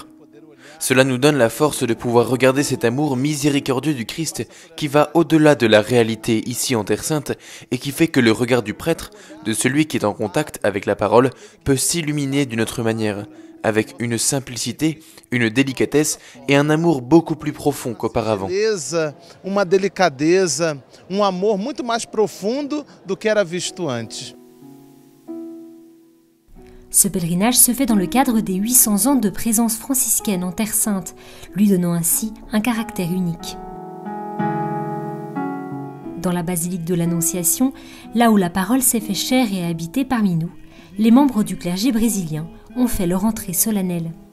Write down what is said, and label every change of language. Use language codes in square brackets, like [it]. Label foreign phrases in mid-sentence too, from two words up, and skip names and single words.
[fr] Cela nous donne la force de pouvoir regarder cet amour miséricordieux du Christ qui va au-delà de la réalité ici en Terre Sainte et qui fait que le regard du prêtre, de celui qui est en contact avec la parole, peut s'illuminer d'une autre manière, avec une simplicité, une délicatesse et un amour beaucoup plus profond qu'auparavant. [pt] Uma delicadeza, amor muito mais profundo do que era visto antes. [fr] Ce pèlerinage se fait dans le cadre des 800 ans de présence franciscaine en Terre Sainte, lui donnant ainsi un caractère unique. Dans la basilique de l'Annonciation, là où la parole s'est fait chair et a habité parmi nous, les membres du clergé brésilien ont fait leur entrée solennelle.